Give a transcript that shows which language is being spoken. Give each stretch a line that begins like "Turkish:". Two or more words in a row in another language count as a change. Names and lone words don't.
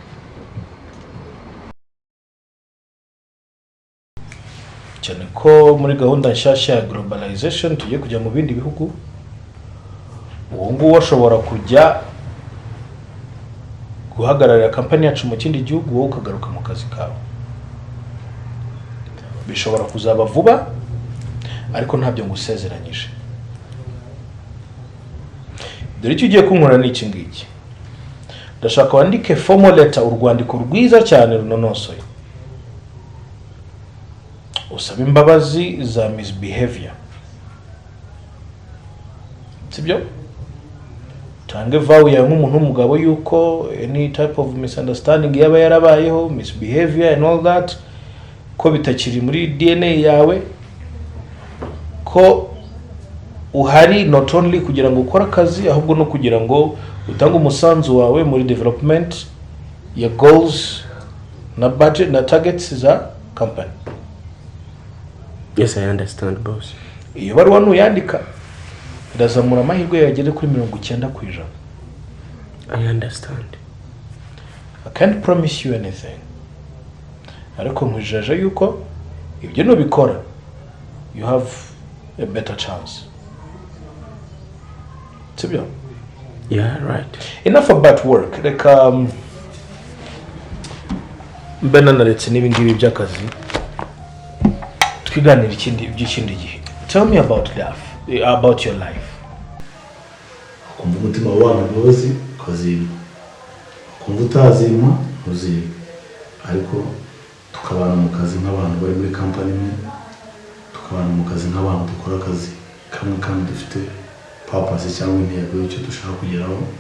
Kinyarwanda: Cyane ko muri gahunda nshyashya ya globalization tugiye kujya mu bindi bihugu, uwo nguwo ashobora kujya guhagararira kampani yacu mu kindi gihugu wowe ukagaruka mu kazi kawe. Bishobora kuzaba vuba ariko ntabyo ngusezeranyije. Dore icyo ugiye kunkora ni iki ngiki. Ndashaka wandike
English: formal letter,
Kinyarwanda: urwandiko rwiza cyane runonosoye, usaba imbabazi za misbehavior, sibyo? Tange vow ya nk'umuntu w'umugabo yuko
English: any type of misunderstanding
Kinyarwanda: yaba yarabayeho,
English: misbehavior and all that,
Kinyarwanda: ko bitakiri muri DNA yawe, ko uhari
English: not only
Kinyarwanda: kugira ngo ukora akazi ahubwo no kugira ngo utange umusanzu wawe muri development ya goals na budget na targets za company.
English: Yes, I understand boss.
Kinyarwanda: Iyo baruwa nuyandika ndazamura amahirwe yageze kuri 90%.
English: I understand. I can't promise you anything,
Kinyarwanda: ariko nkwijeje yuko ibyo nubikora
English: you have a better chance.
Kinyarwanda: Sibyo?
English: Yeah, right. Enough about work.
Kinyarwanda: Reka mbena naretse n'ibingibi by'akazi twiganira ikindi gihe.
English: Tell me about love. about your life.
Kinyarwanda: Kumva umutima w'abantu imbabazi ukazima, kumva utazima ntuzima, ariko tukabana mu kazi nk'abantu bari muri kampani imwe, tukabana mu kazi nk'abantu dukora akazi kamwe kandi dufite purpose cyangwa intego y'icyo dushaka kugeraho,